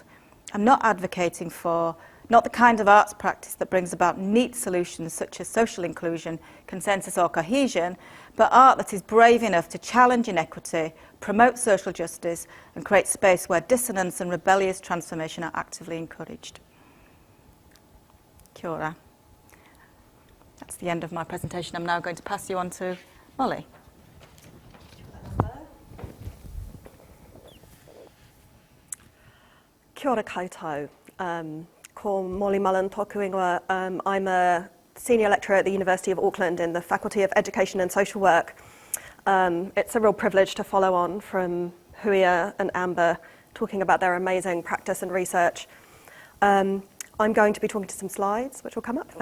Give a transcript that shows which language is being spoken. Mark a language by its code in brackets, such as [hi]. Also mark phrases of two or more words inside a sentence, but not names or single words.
[en] I'm not advocating for, not the kind of arts practice that brings about neat solutions such as social inclusion, consensus or cohesion, but art that is brave enough to challenge inequity, promote social justice and create space where dissonance and rebellious transformation are actively encouraged." [mi] Kia ora. [en] That's the end of my presentation. I'm now going to pass you on to Molly. [mi] Kia ora koutou. Ko Molly Mullen, Takuingwa. [en] I'm a senior lecturer at the University of Auckland in the Faculty of Education and Social Work. It's a real privilege to follow on from Huia and Amber talking about their amazing practice and research. I'm going to be talking to some slides, which will come up.